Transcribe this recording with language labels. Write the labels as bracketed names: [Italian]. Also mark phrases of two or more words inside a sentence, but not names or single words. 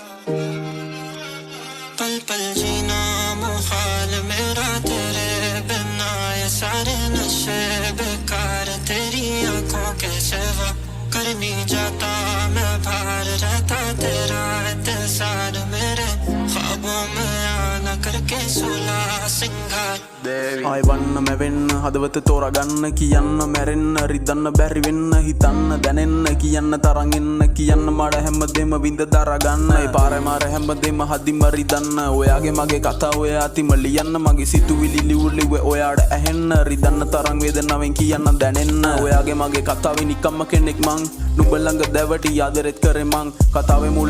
[Hindi] पल पल जीना मुहाल मेरा तेरे बिना, ये सारे नशे बेकार तेरी आंखों के सिवा। करनी जाता मैं बाहर रहता तेरा इंतजार, मेरे ख्वाबों में आना करके सुला सिंगार। [Sinhala] ආයි වන්න මැවෙන්න හදවත තෝරගන්න කියන්න මැරෙන්න රිදන්න බැරි වෙන්න හිතන්න දැනෙන්න කියන්න තරං එන්න කියන්න මඩ හැමදේම විඳ දරගන්න ඒ පාරේ මාර හැමදේම හදිම රිදන්න ඔයාගේ මගේ කතා ඔය අතිම ලියන්න මගේ සිතුවිලි ලිව්වේ ඔයාට ඇහෙන්න රිදන්න තරං වේදනාවෙන් කියන්න දැනෙන්න ඔයාගේ මගේ කතාවේ නිකම්ම කෙනෙක් මං නුඹ ළඟ දැවටි ආදරෙත් කරේ මං කතාවේ මුල